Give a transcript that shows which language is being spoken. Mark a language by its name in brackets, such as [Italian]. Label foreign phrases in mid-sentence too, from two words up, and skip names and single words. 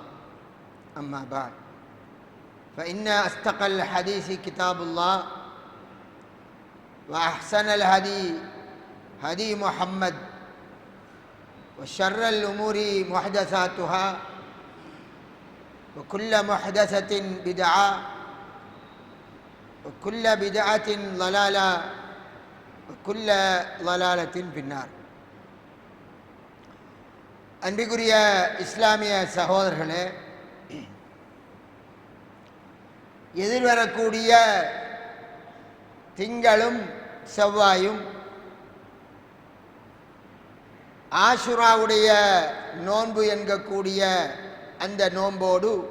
[Arabic] أما بعد، فإن أصدق الحديث كتاب الله، وأحسن الهدي هدي محمد، وشر الأمور محدثاتها، وكل محدثة بدعة، وكل بدعة ضلالة، وكل ضلالة في النار. [Tamil] அன்பிற்குரிய இஸ்லாமிய சகோதரர்களே, எதிர்வரக்கூடிய திங்களும் செவ்வாயும் ஆஷுராவுடைய நோன்பு என்கக்கூடிய அந்த நோன்போடு